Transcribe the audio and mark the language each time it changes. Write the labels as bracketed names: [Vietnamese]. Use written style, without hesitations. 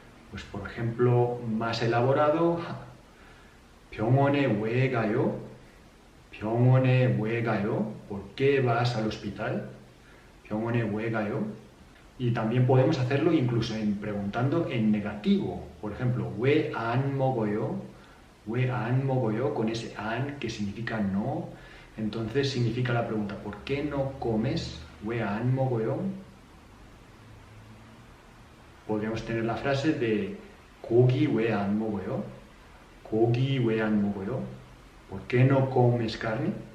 [Spanish] Pues por ejemplo, más elaborado, [Korean] 병원에 왜 가요? 병원에 왜 가요? [Spanish] ¿Por qué vas al hospital? [Korean] 병원에 왜 가요? [Spanish] Y también podemos hacerlo incluso preguntando en negativo. Por ejemplo, [Korean] 왜 안 먹어요? 왜 안 먹어요? [Spanish] Con ese 안 que significa no. Entonces significa la pregunta, ¿por qué no comes? [Korean] 왜 안 먹어요? [Spanish] Podríamos tener la frase de [Korean] 고기 왜 안 먹어요? 고기 왜 안 먹어요? [Spanish] ¿Por qué no comes carne?